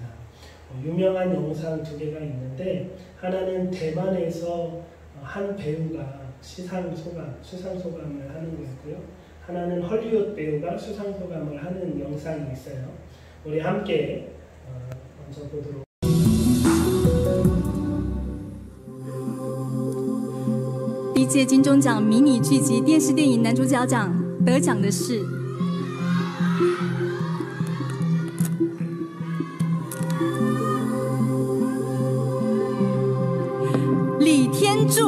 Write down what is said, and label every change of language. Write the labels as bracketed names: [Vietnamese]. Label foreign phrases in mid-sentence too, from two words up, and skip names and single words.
[Korean] 유명한 영상 2개가 있는데 하나는 대만에서 한 배우가 수상소감을 하는 거였고요. 하나는 헐리우드 배우가 수상소감을 하는 영상이 있어요. 우리 함께 먼저 보도록. [Chinese] 第一届金钟奖迷你剧集电视电影男主角奖得奖的是李天柱。